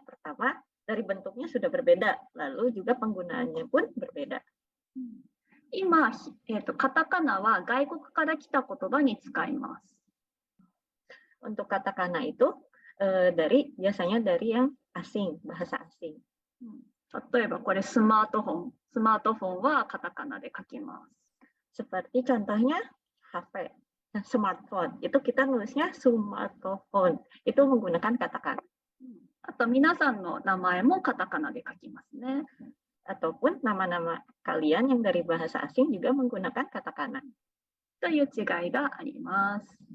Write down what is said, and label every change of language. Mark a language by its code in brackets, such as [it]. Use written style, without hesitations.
[id] Pertama, dari bentuknya sudah berbeda, lalu juga penggunaannya pun berbeda. [ja] 今、カタカナは外国から来た言葉に使います。 [id] Untuk katakana itu biasanya dari yang asing, bahasa asing. [ja] 例えばこれスマートフォン。スマートフォンはカタカナで書きます。 [id] Seperti contohnya HP, smartphone. Itu kita nulisnya smartphone. Itu menggunakan katakana. あと皆さんの名前もカタカナで書きますね。 Ataupun nama-nama kalian yang dari bahasa asing juga menggunakan katakana. [ja] という違いがあります。